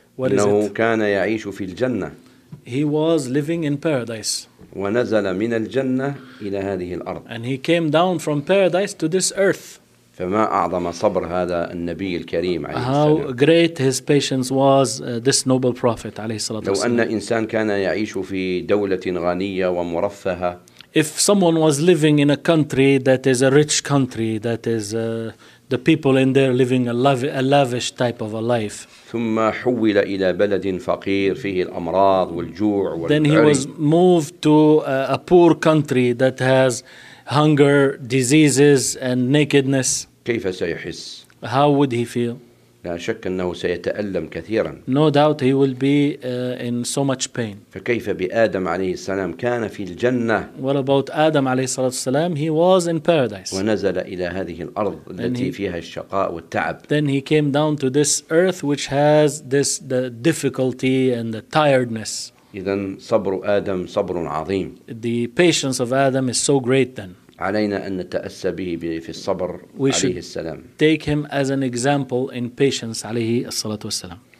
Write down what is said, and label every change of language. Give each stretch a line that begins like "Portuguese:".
English: What
Arabic: إنه
English: is it?
Arabic: كان يعيش في الجنة.
English: He was living in paradise.
Arabic: ونزل من الجنة إلى هذه الأرض.
English: And he came down from paradise to this earth.
Arabic: فما أعظم صبر هذا النبي الكريم عليه السلام.
English: How great his patience was, this noble prophet
Arabic: عليه الصلاة والسلام. لو أن إنسان كان يعيش في دولة غنية ومرفهة.
English: If someone was living in a country that is a rich country, that is the people in there living a lavish type of a life.
Arabic: ثم حول إلى بلد فقير فيه الأمراض والجوع والعري.
English: Then he was moved to a poor country that has hunger, diseases, and nakedness.
Arabic: كيف سيحس?
English: How would he feel?
Arabic: لا شك أنه سيتألم كثيراً.
English: No doubt he will be in so much pain.
Arabic: فكيف بآدم عليه السلام كان في الجنة?
English: What about Adam
Arabic: عليه الصلاة والسلام?
English: He was in paradise.
Arabic: ونزل إلى هذه الأرض التي فيها الشقاء والتعب.
English: Then he came down to this earth which has this the difficulty and the tiredness.
Arabic: إذن صبر آدم صبر عظيم.
English: The patience of Adam is so great then.
Arabic: علينا أن نتأسى به في الصبر عليه السلام.
English: We should take him as an example in patience
Arabic: عليه الصلاة والسلام.